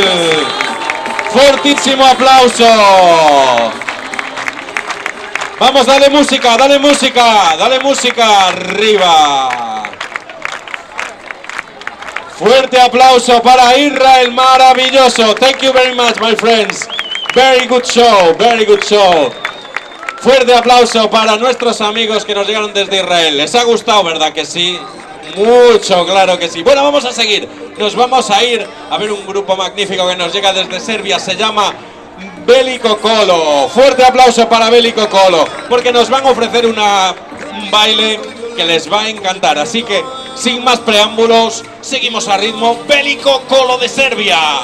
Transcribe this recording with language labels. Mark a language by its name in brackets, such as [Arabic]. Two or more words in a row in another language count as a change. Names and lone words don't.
[Spanish] Fortísimo aplauso. Vamos, dale música, dale música, dale música arriba. Fuerte aplauso para Israel, maravilloso. [English] Thank you very much, my friends. Very good show, very good show. [Spanish] Fuerte aplauso para nuestros amigos que nos llegaron desde Israel. ¿Les ha gustado, verdad que sí? Mucho, claro que sí. Bueno, vamos a seguir. Nos vamos a ir a ver un grupo magnífico que nos llega desde Serbia. Se llama Veliko Kolo. Fuerte aplauso para Veliko Kolo, porque nos van a ofrecer un baile que les va a encantar. Así que, sin más preámbulos, seguimos a ritmo. Veliko Kolo de Serbia.